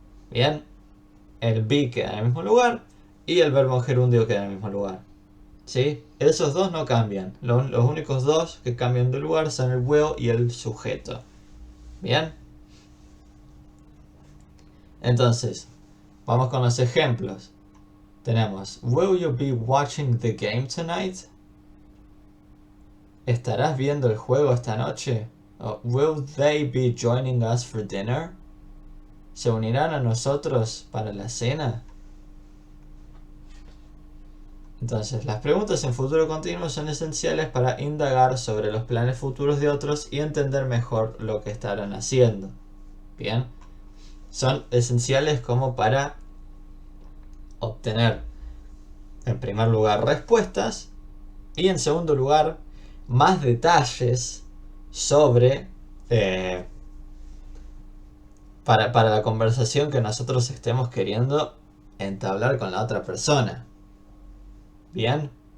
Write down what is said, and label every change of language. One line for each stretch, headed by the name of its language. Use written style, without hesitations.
Spanish: Bien, el be queda en el mismo lugar y el verbo gerundio queda en el mismo lugar. ¿Sí? Esos dos no cambian. Los únicos dos que cambian de lugar son el will y el sujeto. Bien. Entonces, vamos con los ejemplos. Tenemos,
English: will you be watching the game tonight?
Spanish: ¿Estarás viendo el juego esta noche?
English: O, will they be joining us for dinner?
Spanish: ¿Se unirán a nosotros para la cena? Entonces, las preguntas en futuro continuo son esenciales para indagar sobre los planes futuros de otros y entender mejor lo que estarán haciendo. Bien, son esenciales como para obtener, en primer lugar, respuestas y en segundo lugar, más detalles sobre para la conversación que nosotros estemos queriendo entablar con la otra persona. Bien.